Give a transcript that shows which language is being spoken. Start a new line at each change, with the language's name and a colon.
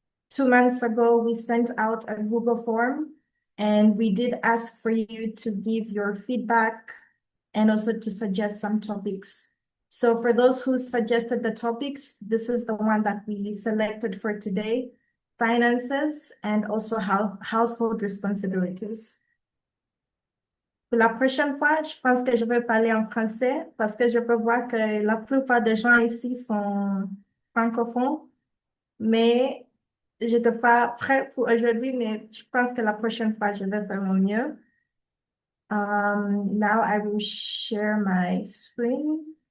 English: 2 months ago, we sent out a Google form and we did ask for you to give your feedback and also to suggest some topics. So for those who suggested the topics, this is the one that we selected for today: finances and also household responsibilities.
French: Pour la prochaine fois, je pense que je vais parler en français parce que je peux voir que la plupart des gens ici sont francophones, mais je n'étais pas prête pour aujourd'hui, mais je pense que la prochaine fois, je vais faire mon mieux.
English: Now I will share my screen.